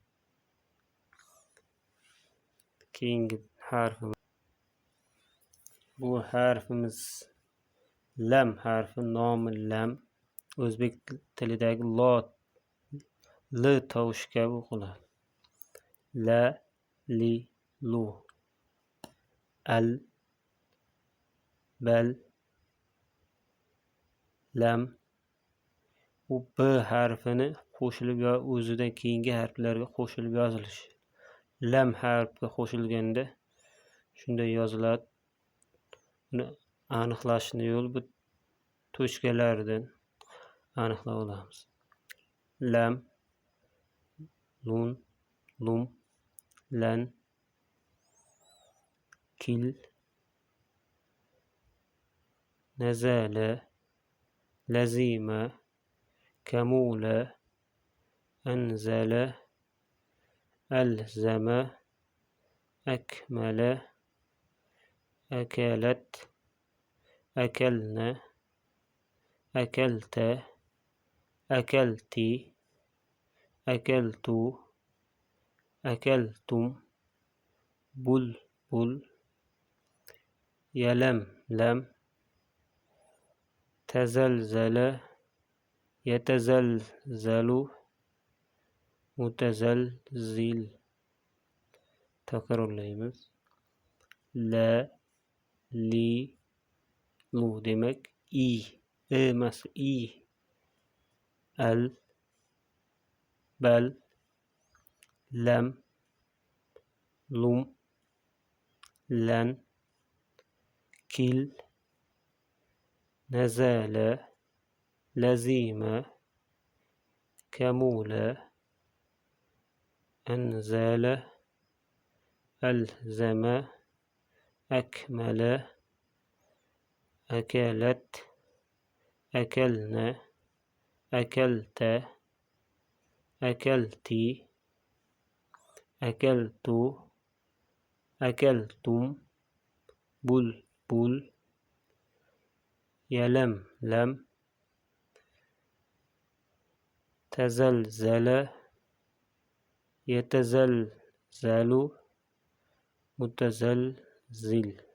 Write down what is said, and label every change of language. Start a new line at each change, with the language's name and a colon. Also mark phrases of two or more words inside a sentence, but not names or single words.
Uzbek: Keyingi harfimiz. Bu harfimiz lam harfi, nomi lam. O'zbek tilidagi L tovushi kabi o'qiladi.
Arabic: لَ لِ لُ. أَلْ بَلْ لَمْ.
Uzbek: U B harfini qo'shilib o'zidan keyingi harflarga qo'shilib yozilishi. Lam harfiga qo'shilganda shunday yoziladi. Buni aniqlashni yo'li bu to'chkalardan aniqlab olamiz.
Arabic: لَمْ لُنْ لُمْ لَنْ كِلْ, نَزَلَ لَزِمَ كَمُلَ أَنْزَلَ, أَلْزَمَ أَكْمَلَ أَكَلَتْ أَكَلْنَا أَكَلْتَ أَكَلْتِ أَكَلْتُ أَكَلْتُمْ بُلْبُلْ, يَلَمْلَمْ تَزَلْزَلَ يَتَزَلْزَلُ مُتَزَلْزِلْ.
Uzbek: Takrorlaymiz.
Arabic: لَ لِ لُ
Uzbek: demek i. Emas i.
Arabic: أَلْ بَلْ لَمْ لُمْ لَنْ كِلْ نَزَلَ لَزِمَ كَمُلَ أَنْزَلَ, أَلْزَمَ أَكْمَلَ, أَكَلَتْ أَكَلْنَا أَكَلْتَ أَكَلْتِ أَكَلْتُ أَكَلْتُمْ بُلْبُلْ يَلَمْلَمْ تَزَلْزَلَ يَتَزَلْزَلُ مُتَزَلْزِلْ.